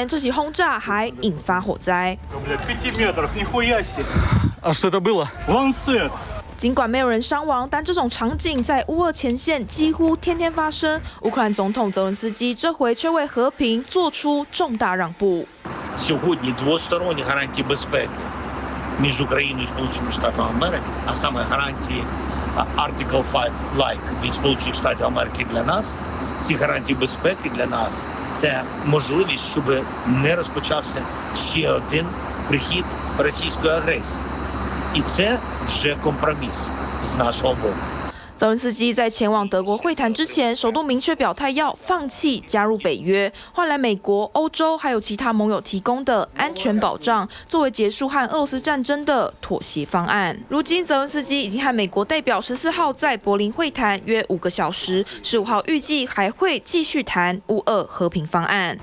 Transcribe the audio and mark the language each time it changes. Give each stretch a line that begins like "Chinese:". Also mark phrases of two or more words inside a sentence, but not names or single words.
Chinese: 这起轰炸还引发火灾。尽管没有人伤亡，但这种场景在乌俄前线几乎天天发生。乌克兰总统泽伦斯基这回却为和平做出重大让步。
Ukrainian: Сьогодні двосторонні гарантії безпеки між Україною і Сполученими Штатами Америки, а саме гарантії
English: Article 5 like
Ukrainian: від Сполучених Штатів Америки для нас. Ці гарантії безпеки для нас це можливість, щоб не розпочався ще один прихід російської агресії. І це вже компроміс з нашого боку.
Chinese: 泽伦斯基在前往德国会谈之前，首度明确表态要放弃加入北约，换来美国、欧洲还有其他盟友提供的安全保障，作为结束和俄罗斯战争的妥协方案。如今，泽伦斯基已经和美国代表14号在柏林会谈约5个小时，15号预计还会继续谈乌俄和平方案。